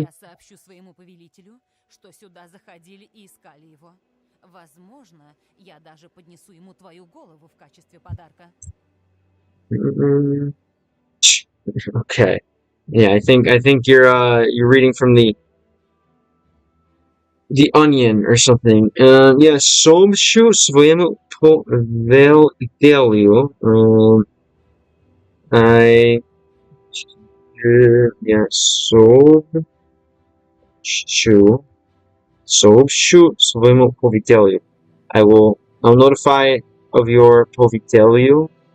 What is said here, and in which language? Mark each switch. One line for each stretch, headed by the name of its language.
Russian: Я сообщу своему повелителю, что сюда заходили и искали его. Возможно, я даже поднесу ему твою голову в качестве подарка.
English: Okay. Yeah, I think you're reading from the Onion or something. Yeah,
Russian: сообщу своему повелителю.
English: I yeah,
Russian: сообщу своему повелителю.
English: I'll notify of your
Russian: повелителю.